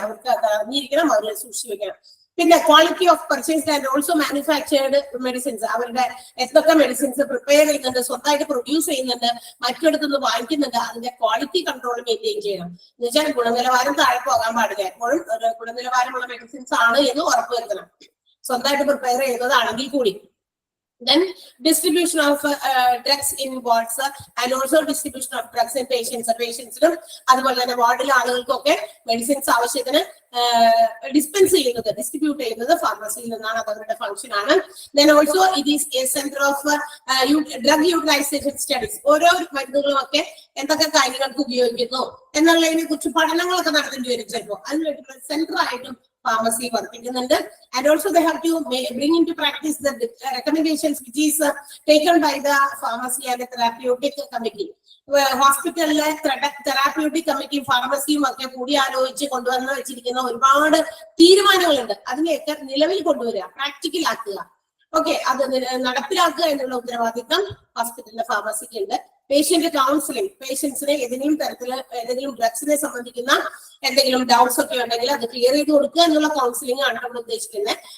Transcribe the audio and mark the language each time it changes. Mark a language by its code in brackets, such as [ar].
[ml] അവർക്ക് അത് അറിഞ്ഞിരിക്കണം, അവർ സൂക്ഷിച്ചു വെക്കണം. പിന്നെ [en] quality of purchased and also manufactured medicines, [ml] അവരുടെ എന്തൊക്കെ മെഡിസിൻസ് പ്രിപ്പയർ ചെയ്യുന്നുണ്ട്, സ്വന്തമായിട്ട് പ്രൊഡ്യൂസ് ചെയ്യുന്നുണ്ട്, മറ്റിടത്തുനിന്ന് വാങ്ങിക്കുന്നുണ്ട്, അതിന്റെ ക്വാളിറ്റി കൺട്രോൾ മെയിൻറ്റെയിൻ ചെയ്യണം. എന്ന് വെച്ചാൽ ഗുണനിലവാരം താഴെ പോകാൻ പാടില്ല. എപ്പോഴും ഒരു ഗുണനിലവാരമുള്ള മെഡിസിൻസ് ആണ് എന്ന് ഉറപ്പുവരുത്തണം, സ്വന്തമായിട്ട് പ്രിപ്പയർ ചെയ്യുന്നതാണെങ്കിൽ കൂടി. [en] Then distribution of drugs in wards and also distribution of drugs in patients. [ml] Patientsനും അതുപോലെ തന്നെ വാർഡിലെ ആളുകൾക്കൊക്കെ മെഡിസിൻസ് ആവശ്യത്തിന് ഡിസ്പെൻസ് ചെയ്യുന്നത്, ഡിസ്ട്രിബ്യൂട്ട് ചെയ്യുന്നത് ഫാർമസിയിൽ നിന്നാണ്. അത് അവരുടെ ഫംഗ്ഷൻ ആണ്. [en] Then also it is a center of drug utilization studies. [ml] ഓരോ മരുന്നുകളും ഒക്കെ എന്തൊക്കെ കാര്യങ്ങൾക്ക് ഉപയോഗിക്കുന്നു എന്നുള്ളതിനെ കുറിച്ച് പഠനങ്ങളൊക്കെ നടത്തേണ്ടി വരും ചിലപ്പോൾ. അതിന് സെന്റർ ആയിട്ടും pharmacy വർത്തിക്കുന്നുണ്ട്. [en] And also they have to bring into practice the recommendations which is taken by the pharmacy and the therapeutic committee. [ml] ഹോസ്പിറ്റലിലെ തെറാപ്യൂട്ടിക് കമ്മിറ്റി ഫാർമസിയും ഒക്കെ കൂടി ആലോചിച്ച് കൊണ്ടുവന്ന് വെച്ചിരിക്കുന്ന ഒരുപാട് തീരുമാനങ്ങളുണ്ട്. അതിനെയൊക്കെ നിലവിൽ കൊണ്ടുവരിക, പ്രാക്ടിക്കൽ ആക്കുക. ഓക്കെ, അത് നടപ്പിലാക്കുക എന്നുള്ള ഉത്തരവാദിത്തം ഹോസ്പിറ്റലിലെ ഫാർമസിക്ക് ഉണ്ട്. പേഷ്യന്റ് കൗൺസിലിംഗ്, പേഷ്യൻസിനെ ഏതെങ്കിലും തരത്തില് ഏതെങ്കിലും ഡ്രഗ്സിനെ സംബന്ധിക്കുന്ന എന്തെങ്കിലും ഡൗട്ട്സ് ഒക്കെ ഉണ്ടെങ്കിൽ അത് ക്ലിയർ ചെയ്ത് കൊടുക്കുക എന്നുള്ള കൗൺസിലിംഗ് ആണ് നമ്മൾ ഉദ്ദേശിക്കുന്നത്.